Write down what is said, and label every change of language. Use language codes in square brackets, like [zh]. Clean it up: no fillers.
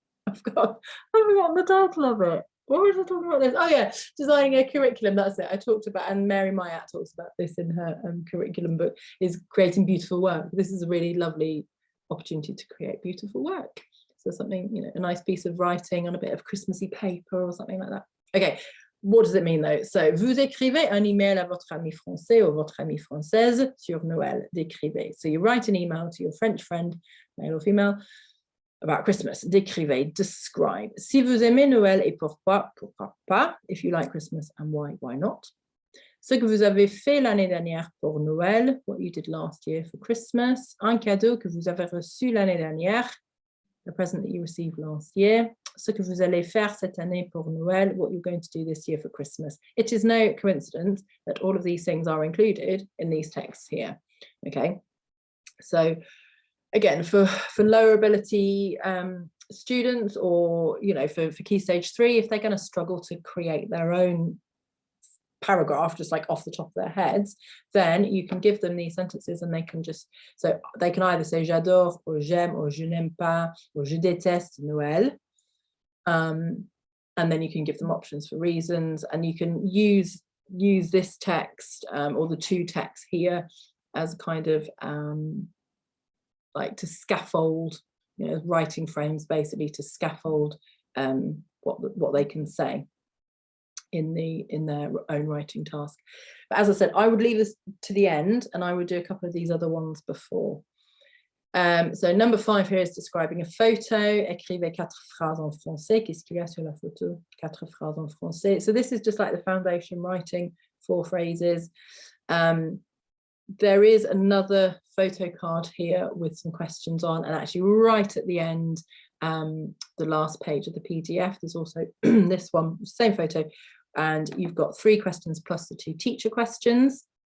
[en] I've forgotten the title of it. What was I talking about this? Oh yeah, designing a curriculum, that's it. I talked about, and Mary Myatt talks about this in her curriculum book, is creating beautiful work. This is a really lovely opportunity to create beautiful work. So something, a nice piece of writing on a bit of Christmassy paper or something like that. Okay, what does it mean though? [fr] So, vous écrivez un email à votre ami français ou votre amie française sur Noël. Décrivez. [en] So you write an email to your French friend, male or female, about Christmas. Décrivez, describe. [fr] Si vous aimez Noël et pourquoi pas. [en] If you like Christmas and why not. [fr] Ce que vous avez fait l'année dernière pour Noël, [en] what you did last year for Christmas. [fr] Un cadeau que vous avez reçu l'année dernière. [en] a present that you received last year. [fr] Ce que vous allez faire cette année pour Noël, [en] what you're going to do this year for Christmas. It is no coincidence that all of these things are included in these texts here. Okay, so again, for lower ability students, or for Key Stage 3, if they're going to struggle to create their own paragraph just like off the top of their heads, then you can give them these sentences and they can either say j'adore, or j'aime, or [fr] je n'aime pas, [en] or [fr] je déteste Noël, [en] and then you can give them options for reasons, and you can use this text or the two texts here as kind of like to scaffold, writing frames basically to scaffold what they can say in their own writing task. But as I said, I would leave this to the end and I would do a couple of these other ones before. So number 5 here is describing a photo. [fr] Écrivez 4 phrases en français. Qu'est-ce qu'il y a sur la photo? 4 phrases en français. [en] So this is just like the foundation writing, 4 phrases. There is another photo card here with some questions on, and actually right at the end, the last page of the PDF, there's also this one, same photo, and you've got 3 questions plus the 2 teacher questions.